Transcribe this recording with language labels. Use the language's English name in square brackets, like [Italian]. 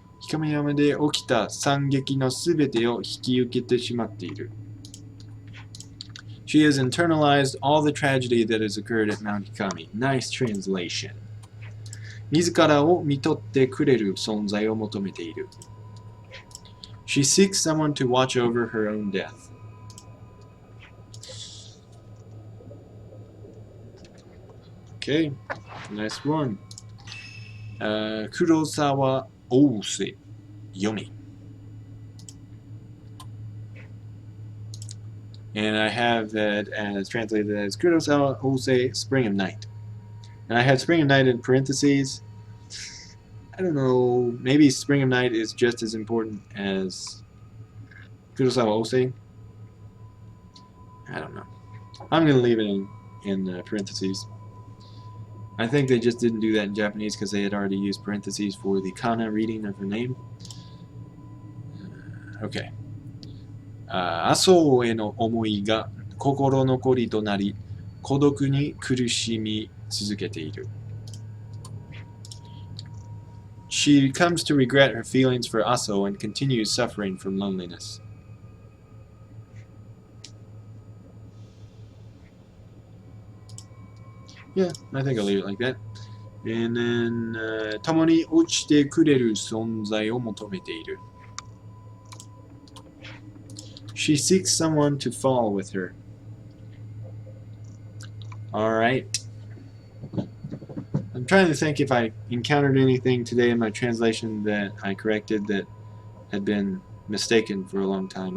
[Japanese] 氷山で起きた惨劇のすべてを引き受けてしまっている。 [English] She has internalized all the tragedy that has occurred at Mount Hikami. Nice translation. [Japanese] 自らを見とってくれる存在を求めている。 [English] She seeks someone to watch over her own death. Okay, nice one. Kurosawa Ose Yomi. And I have that as translated as Kurosawa Ose Spring of Night. And I had Spring of Night in parentheses. I don't know, maybe Spring of Night is just as important as Kurosawa Ose. I don't know. I'm going to leave it in parentheses. I think they just didn't do that in Japanese because they had already used parentheses for the kana reading of her name. Okay. [Japanese] 麻生への思いが心残りとなり、孤独に苦しみ続けている。 [English] She comes to regret her feelings for Aso and continues suffering from loneliness. Yeah, I think I'll leave it like that. And then, [Japanese] 共に落ちてくれる存在を求めている。 [English] She seeks someone to fall with her. Alright. I'm trying to think if I encountered anything today in my translation that I corrected that had been mistaken for a long time.